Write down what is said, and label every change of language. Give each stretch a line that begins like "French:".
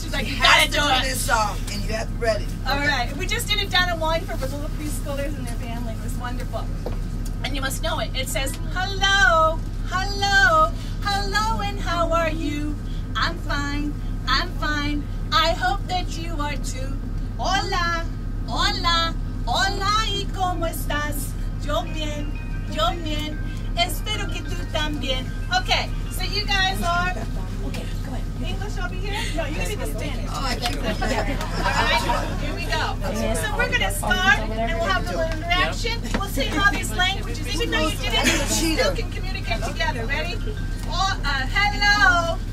English: She's like, you gotta do it. This song, and you have to be ready. All right. We just did it down in Wallingford with little preschoolers and their family. It was wonderful. And you must know it. It says, hello, hello, hello, and how are you? I'm fine, I'm fine. I hope that you are too.
Spanish: Hola, hola, hola, ¿y cómo estás? Yo bien, espero que tú también.
English: Okay, so you guys are, okay, go ahead. English over here? No, you can do the Spanish. Oh, I think All right, here we go. So we're going to start, and we'll have a little interaction. We'll see how these languages, even though you didn't, you still can communicate together. Ready? Oh, hello.